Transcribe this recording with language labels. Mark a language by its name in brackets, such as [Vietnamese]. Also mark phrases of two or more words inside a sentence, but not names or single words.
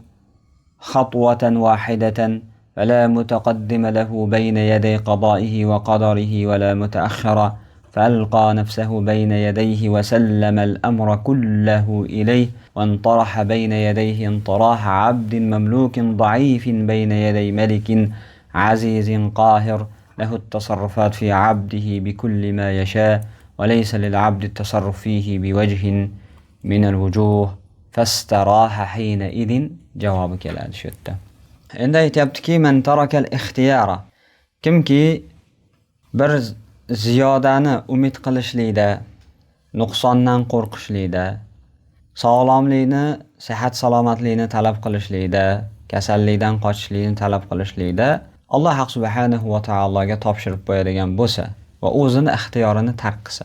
[Arabic] خطوة واحدة فلا متقدم له بين يدي قضائه وقدره ولا متأخر فألقى نفسه بين يديه وسلم الأمر كله إليه وانطرح بين يديه انطراح عبد مملوك ضعيف بين يدي ملك عزيز قاهر له التصرفات في عبده بكل ما يشاء وليس للعبد التصرف فيه بوجه من الوجوه فاستراح حينئذ [Uzbek] javobi keladi shu yerda. Endi aytayaptiki, [Arabic] من ترك الاختيار, [Uzbek] kimki bir ziyodani umid qilishlikda, nuqsondan qo'rqishlikda, sog'lomlikni, sihat salomatlikni talab qilishlikda, kasallikdan qochishlikni talab qilishlikda Alloh subhanahu va taologa topshirib qo'yadigan bo'lsa va o'zini ixtiyorini tark qilsa.